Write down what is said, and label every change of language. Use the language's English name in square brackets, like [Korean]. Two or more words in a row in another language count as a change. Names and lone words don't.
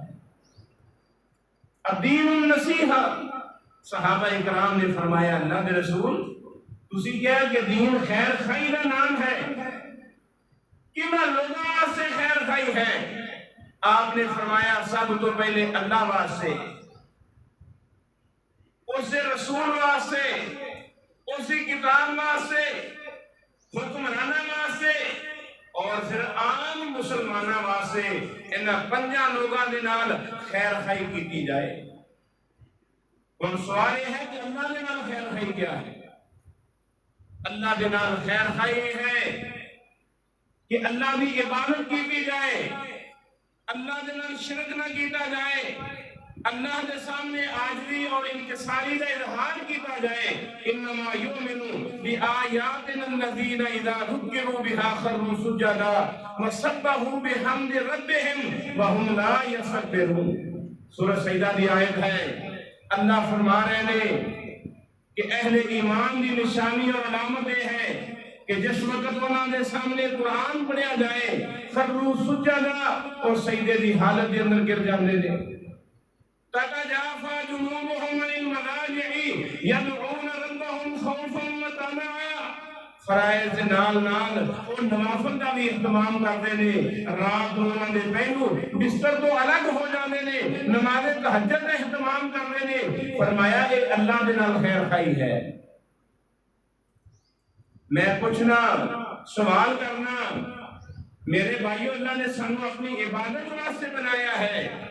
[Arabic] الدین النصیحہ، [Punjabi] صحابہ اکرام نے فرمایا اللہ کے رسول تسی کیا کہ دین خیر خائی کا نام ہے، کنا لوگوں واسطے خیر خائی ہے؟ آپ نے فرمایا سب تو پہلے اللہ واسطے، اس سے رسول واسطے، اسی کتاب واسطے، حکمرانہ واسطے، اور پھر عام مسلمانہ واسطے انہاں 5 لوگاں دے نال خیر خائی کیتی جائے۔ اور سوال یہ ہے کہ اللہ دے نال خیر خائی کیا ہے؟ اللہ دے نال خیر خائی ہے کہ اللہ دی عبادت کی جائے، اللہ دے نال شرک نہ کیتا جائے، اللہ دے سامنے عاجزی اور انکساری کا اظہار کیتا جائے۔ [Arabic] انما یؤمنون بآیاتنا الذین اذا ذکروا بها خروا سجدا وسبحوا بحمد ربهم وهم لا یستکبرون۔ [Punjabi] سورہ سجدہ دی آیت ہے، اللہ فرما رہے ہیں کہ اہل ایمان دی نشانی اور علامت یہ ہے کہ جس وقت انہاں دے سامنے قرآن پڑھیا جائے [Arabic] خروا سجدا [Punjabi] اور سجدے دی حالت دے اندر گر جاندے نے۔ [Arabic] تتجافى جنوبهم عن المضاجع يدعون ربهم خوفا وطمعا۔ [Punjabi] فرائض دے نال اور نوافل کا بھی اہتمام کرتے نے، رات انہاں دے پہلو بستر تو الگ ہو جاندے نے، نماز تہجد کا اہتمام کرتے نے۔ فرمایا اے اللہ دے نال خیر خائی ہے۔ میں پوچھنا، سوال کرنا، میرے بھائیو اللہ نے سانو اپنی عبادت واسطے بنایا ہے۔